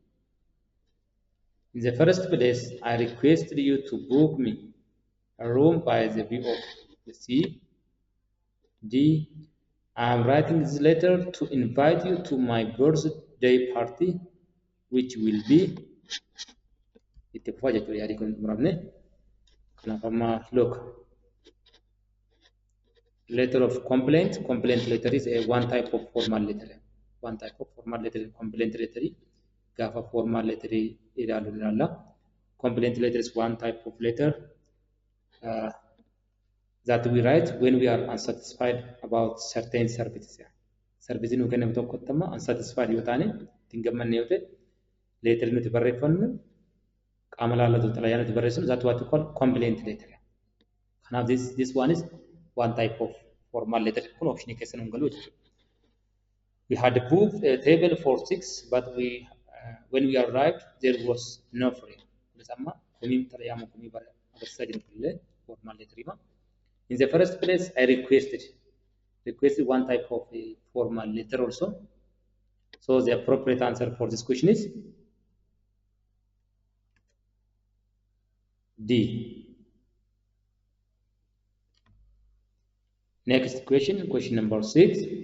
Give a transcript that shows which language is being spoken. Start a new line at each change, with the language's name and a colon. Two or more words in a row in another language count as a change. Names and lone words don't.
English: In the first place, I requested you to book me a room by the view of C, D. I'm writing this letter to invite you to my birthday party, which will be
Oromo: itti fufaa jechuudha yaadii kun muramne. Kanaaf amma
English: look. Letter of complaint. Complaint letter is a one type of formal letter. One type of formal letter. Complaint letter.
Oromo: Gaafa
English: formal letter
Oromo: ilaalu ilaalla.
English: Complaint letter is one type of letter that we write when we are unsatisfied about certain services.
Oromo: Service nu kennamu tokkotti amma unsatisfied yoo taane ittiin gammanne yoo ta'e letter nuti barreeffannu qaama laallatu xalayaa nuti barreessinu
English: that what we call complaint letter. Kanaaf this one is one type of formal letter.
Oromo: Kun option keessa nu galu jechuudha.
English: We had booked a table for 6, but when we arrived there was no free.
Oromo: Amma kumim xalayaa mo kumii bara agarsiisaa jiru illee
English: formal letter
Oromo: hima.
English: In the first place, I requested one type of a formal letter also. So the appropriate answer for this question is D. Next question, question number 6.